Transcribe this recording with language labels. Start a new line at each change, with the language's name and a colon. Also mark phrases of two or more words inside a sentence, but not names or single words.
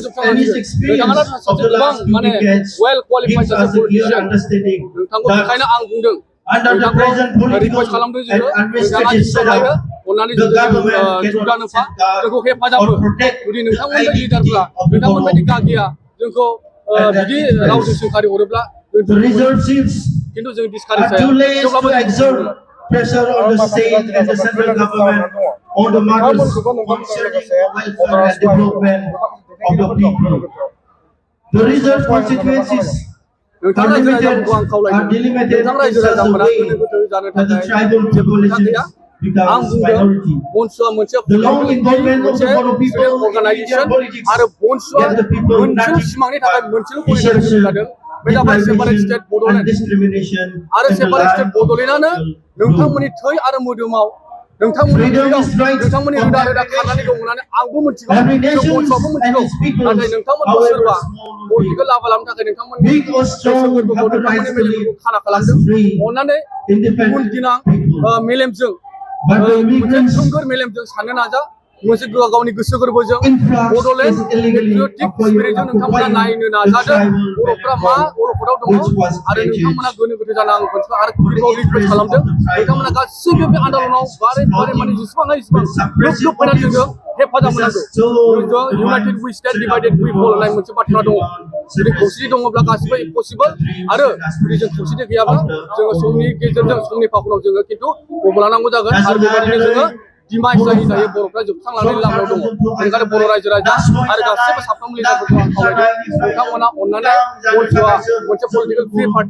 Bodo: जोबस्रांलांगोन नोंथाङा सासे गोबां माने
English: well qualified
Bodo: सासे पलिटिशियान नोंथांखौ बेखायनो आं बुंदों नोंथांखौ रिकुवेस्ट खालामदों जोङो नोंथाङा जेसेबां हायो अननानै जुगदान होफा जोंखौ हेफाजाब हो जुदि नोंथांमोन बायदि लिडारफ्रा नोंथांमोन बायदि गागिया जोंखौ बिदि रावजों सोंखारि हरोब्ला खिन्थु जों डिसकारेज जाया थेवब्लाबो
English: pressure on the state and the central government on the matters concerning the welfare and development of the people. The reserve constituencies are delimited in such a way that the tribal populations becomes minority. The long involvement of the Bono people in Indian politics left the people nothing but essential
Bodo: बे जाबाय
English: separate state and
Bodo: बड'लेण्ड
English: discrimination
Bodo: आरो
English: in the
Bodo: सेपारेट
English: life
Bodo: स्टेट
English: of the
Bodo: बड'लेण्डआनो
English: people.
Bodo: नोंथांमोननि थै आरो मोदोमाव नोंथांमोननि
English: Freedom
Bodo: थैयाव
English: is right
Bodo: नोंथांमोननि
English: of
Bodo: रोदा
English: every
Bodo: रोदा खारनानै
English: nation.
Bodo: दं होननानै आंबो मिथिगौ
English: Every
Bodo: जों
English: nation
Bodo: बयबो
English: and
Bodo: मिथिगौ
English: its people,
Bodo: नाथाय नोंथांमोनखौ
English: however
Bodo: सोरबा
English: small or big,
Bodo: पलिटिकेल लाबा लानो थाखाय नोंथांमोननि
English: big or
Bodo: गोसो
English: strong,
Bodo: गोरबोखौ
English: have the
Bodo: नोंथांमोननि
English: rights to
Bodo: मेलेमफोरखौ
English: live
Bodo: खाना
English: as
Bodo: खालामदों
English: free,
Bodo: अननानै गुन
English: independent
Bodo: गोनां
English: people.
Bodo: मेलेमजों
English: But the
Bodo: मोनसे
English: immigrants
Bodo: थोंगोर मेलेमजों साननो नाजा मोनसे गावनि गोसो गोरबोजों
English: influx
Bodo: बड'लेण्ड
English: is illegally patriotic spiritजों
Bodo: नोंथांमोना नायनो
English: occupying the
Bodo: नाजादों
English: tribal
Bodo: बर'फ्रा मा
English: background
Bodo: अलखदाव दङ
English: which was
Bodo: आरो
English: created
Bodo: नोंथांमोना गोनो गोथो जानो आं मोनसे आरो
English: for the
Bodo: गिबियाव रिक्वेस्ट
English: interest
Bodo: खालामदों
English: of the tribal
Bodo: नोंथांमोना गासिबो बे आन्दलनाव बारे बारे माने जेसेबां हायो जेसेबां
English: with
Bodo: ग्रुप
English: suppressive
Bodo: ग्रुप फैनानै जोङो
English: motives.
Bodo: हेफाजाब
English: This
Bodo: होनांगौ
English: is so united we state divided we fall
Bodo: होननाय मोनसे बाथ्रा दङ जुदि खौसेथि दङब्ला गासिबो इम्पसिबल आरो जुदि जों खौसेथि गैयाब्ला जोङो समनि गेजेरजों समनि फाखनाव जोङो खिन्थु गबलानांगौ जागोन आरो बेबायदिनो जोङो डिमाइस जायै जायै बर'फ्रा जोबस्रांलांनायनि लामायाव दङ बेनिखायनो बर' रायजो राजा आरो गासैबो साफ्रोमबो लिडारफोरखौ आं खावलायदों नोंथांमोना अननानै मनसुआ मोनसे
English: political free